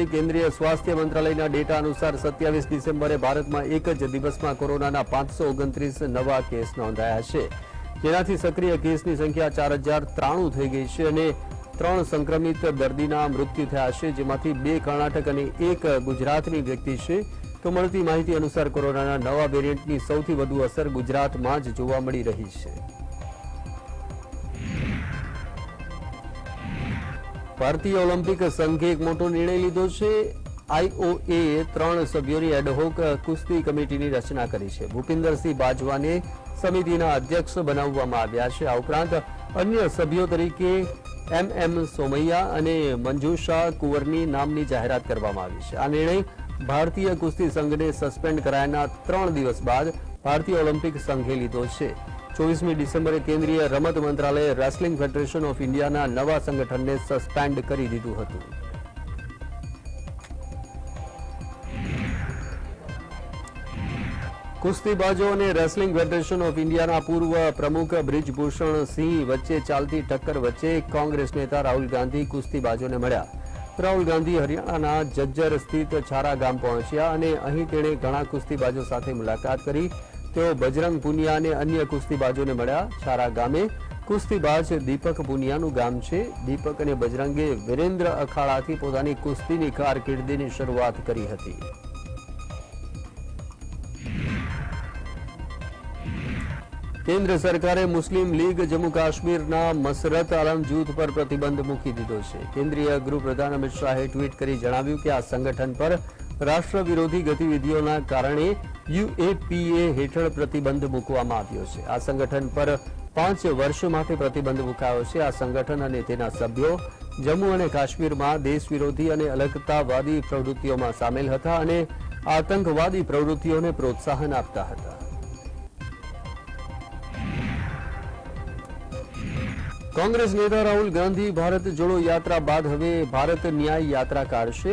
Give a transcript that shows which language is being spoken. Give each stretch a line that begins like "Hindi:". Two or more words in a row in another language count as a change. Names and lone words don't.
Gujarati: કેન્દ્રીય સ્વાસ્થ્ય મંત્રાલયના ડેટા અનુસાર 27 ડિસેમ્બરે ભારત મેં એક જ દિવસ મેં કોરોના 529 નવા કેસ નોંધાયા છે, જેનાથી સક્રિય કેસની સંખ્યા 4093 થઈ ગઈ છે અને 3 સંક્રમિત દર્દીના મૃત્યુ થયા છે, જેમાંથી 2 કર્ણાટક અને 1 ગુજરાતની વ્યક્તિ છે। તો મળતી માહિતી અનુસાર કોરોનાના નવા વેરિયન્ટની સૌથી વધુ અસર ગુજરાતમાં જ જોવા મળી રહી છે। ભારતીય ઓલંપિક સંઘે એક મોટો નિર્ણય લીધો છે। આઈઓએ 3 સભ્યોની એડહોક કુસ્તી કમિટીની રચના કરી છે। ભૂપિંદરસિંહ બાજવાને સમિતિના અધ્યક્ષ બનાવવામાં આવ્યા છે। આ ઉપરાંત અન્ય સભ્યો તરીકે એમએમ સોમૈયા અને મંજૂષા કુંવરની નામની જાહેરાત કરવામાં આવી છે। આ નિર્ણય ભારતીય કુસ્તી સંઘને સસ્પેન્ડ કરાયાના 3 દિવસ બાદ ભારતીય ઓલંપિક સંઘે લીધો છે। 24 ડિસેમ્બરે કેન્દ્રીય રમત મંત્રાલયે રેસલિંગ ફેડરેશન ઑફ ઇન્ડિયાના નવા સંગઠનને સસ્પેન્ડ કરી દીધું હતું। કુસ્તીબાજોં ઔર રેસલિંગ ફેડરેશન ઑફ ઇન્ડિયાના પૂર્વ પ્રમુખ બ્રિજભૂષણ સિંહ વચ્ચે ચાલતી ટક્કર વચ્ચે કાંગ્રેસ નેતા રાહુલ ગાંધી કુસ્તીબાજોં ને મળ્યા। રાહુલ ગાંધી હરિયાણાના જજ્જર સ્થિત છારા ગામ પહોંચ્યા અને અહીં તેણે ઘણા કુસ્તીબાજોં સાથે મુલાકાત કરી। તેઓ બજરંગ પુનિયા અને અન્ય કુસ્તીબાજોને મળ્યા। છારા ગામે કુસ્તીબાજ દીપક પુનિયાનું ગામ છે। દીપક અને બજરંગે વીરેન્દ્ર અખાડાથી પોતાની કુસ્તીની કારકિર્દીની શરૂઆત કરી હતી। કેન્દ્ર સરકારે મુસ્લિમ લીગ જમ્મૂ કાશ્મીરના મસરત આલમ જૂથ પર પ્રતિબંધ મૂકી દીધો છે। કેન્દ્રીય ગૃહ પ્રધાન અમિત શાહે ટ્વીટ કરી જણાવ્યું કે આ સંગઠન પર રાષ્ટ્ર વિરોધી ગતિવિધિઓના કારણે યૂએપીએ હેઠળ પ્રતિબંધ મૂકવામાં આવ્યો છે। આ સંગઠન પર 5 વર્ષ માટે પ્રતિબંધ મુકાયો છે। આ સંગઠન અને તેના સભ્યો જમ્મૂ અને કાશ્મીરમાં દેશ વિરોધી અને અલગતાવાદી પ્રવૃત્તિઓમાં સામેલ હતા અને આતંકવાદી પ્રવૃત્તિઓને પ્રોત્સાહન આપતા હતા। કાંગ્રેસ નેતા રાહુલ ગાંધી ભારત જોડો યાત્રા બાદ હવે ભારત ન્યાય યાત્રા કાઢશે।